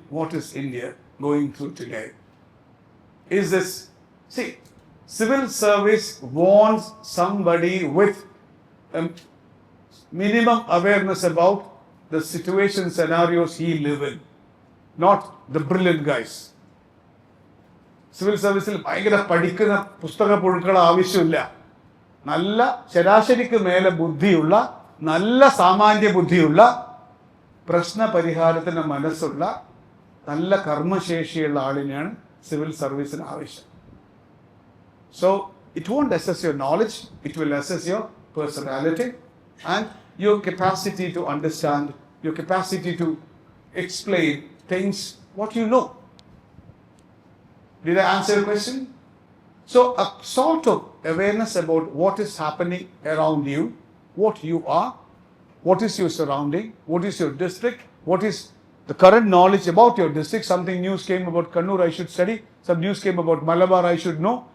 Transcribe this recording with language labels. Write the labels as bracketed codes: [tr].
[en] What is India going through today? Is this, see, civil service wants somebody with a minimum awareness about the situation scenarios he live in, not the brilliant guys. [ml] Civil സർവീസിൽ ഭയങ്കര പഠിക്കുന്ന പുസ്തക പുഴുക്കൾ ആവശ്യമില്ല. നല്ല ശരാശരിക്ക് മേലെ ബുദ്ധിയുള്ള, നല്ല സാമാന്യ ബുദ്ധിയുള്ള, പ്രശ്ന പരിഹാരത്തിന് മനസ്സുള്ള, നല്ല കർമ്മശേഷിയുള്ള ആളിനെയാണ് സിവിൽ സർവീസിന് ആവശ്യം. [en] So it won't assess your knowledge, it will assess your personality and your capacity to understand, your capacity to explain things what you know. Did I answer your question? So a sort of awareness about what is happening around you, what you are, what is your surrounding, what is your district, what is the current knowledge about your district. Something news came about Kannur, I should study. Some news came about Malabar, I should know.